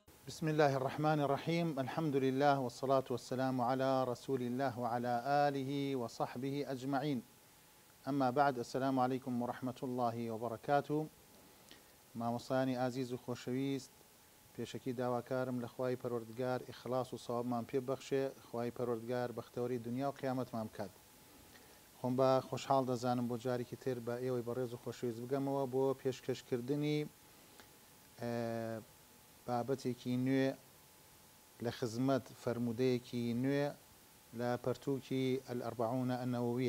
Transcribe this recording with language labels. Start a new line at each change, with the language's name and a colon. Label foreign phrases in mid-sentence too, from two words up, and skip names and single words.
Arabic: بسم الله الرحمن الرحيم. الحمد لله والصلاة والسلام على رسول الله وعلى آله وصحبه أجمعين. أما بعد، السلام عليكم ورحمة الله وبركاته.
Central Kurdish: مامۆستایانی ئازیز و خۆشەویست، پێشەکی داواکارم لە خوای پەروەردگار ئیخلاص و سەوابمان پێ بەخشێ، خوای پەروەردگار بەختەوەری دنیا و قیامەتمان بکات. خۆم بە خۆشحاڵ دەزانم بۆ جارێکی تر بە ئێوەی بەڕێز و خۆشەویست بگەمەوە بۆ پێشکەشکردنی بابەتێکی نوێ لە خزمەت فەرموودەیەکی نوێ لە پەرتووکی الأربعون النەوویە.